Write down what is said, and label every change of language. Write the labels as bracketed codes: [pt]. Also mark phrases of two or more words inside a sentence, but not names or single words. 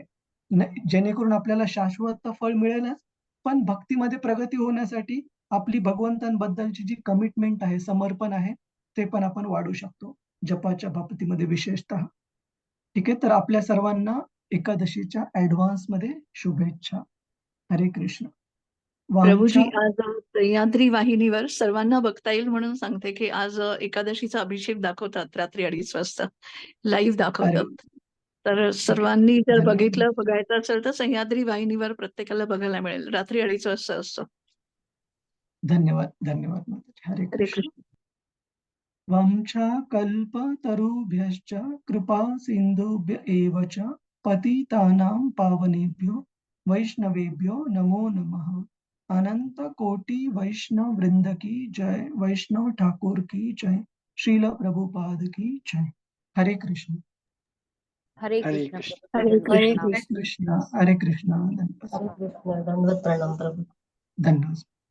[mr] जेणेकरून आपल्याला शाश्वत फळ मिळेलच, पण भक्तीमध्ये प्रगती होण्यासाठी आपली भगवंतांबद्दलची जी कमिटमेंट आहे, समर्पण आहे, ते पण आपण वाढू शकतो जपाच्या बाबतीमध्ये विशेषतः. ठीक आहे. तर आपल्या सर्वांना एकादशीच्या ऍडव्हान्स मध्ये शुभेच्छा. हरे कृष्ण. प्रभूजी, वामच्या आज सह्याद्री वाहिनीवर सर्वांना बघता येईल म्हणून सांगते की आज एकादशीचा अभिषेक दाखवतात रात्री 2:30 वाजता, लाईव्ह दाखवतात. तर सर्वांनी जर बघायचं असेल तर सह्याद्री वाहिनीवर प्रत्येकाला बघायला मिळेल. रात्री 2:30 वाजता असतो. धन्यवाद धन्यवाद माताजी. हरे हरे कृष्ण. कृष्ण. [sa] वंशा कल्पतरुभ्यश्च कृपा सिंधुभ्य एव च पतितानां पावनेभ्यो वैष्णवेभ्यो नमो नमः. [mr] अनंत कोटि वैष्णव वृंद [hi] की जय. [mr] वैष्णव ठाकुर [hi] की जय. [mr] श्रील प्रभुपाद [hi] की जय. [mr] हरे कृष्ण. हरे हरे कृष्ण कृष्ण. प्रभू. हरे हरे कृष्ण. कृष्ण. हरे कृष्ण. धन्यवाद. प्रणाम प्रभू. धन्यवाद.